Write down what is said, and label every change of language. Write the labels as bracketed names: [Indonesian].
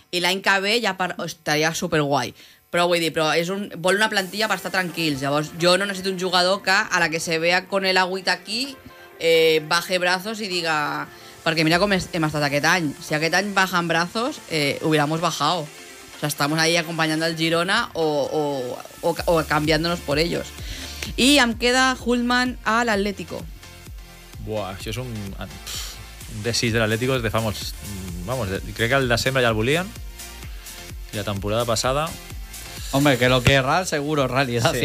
[Catalan] I l'any que ve ja per, estaria superguai. Però vull dir, però és un, vol una plantilla per estar tranquils. Llavors, jo no necessito un jugador que a la que [Spanish] se vea con el agüit aquí baje [Catalan] braços i diga... Perquè mira com hem estat aquest any. [Spanish] Si [Catalan] aquest any [Spanish] bajan braços, hubiéramos bajado. O sea, estamos ahí acompañando al Girona o cambiándonos por ellos. [Catalan] I em queda Hultman a l'Atlético. Buah, això és un... Un desig de l'Atlético des de fa molts... [Spanish] Vamos, [Catalan] crec que el desembre ja el volien. I la temporada passada... [Spanish] Hombre, que lo que es real, seguro, realidad, sí.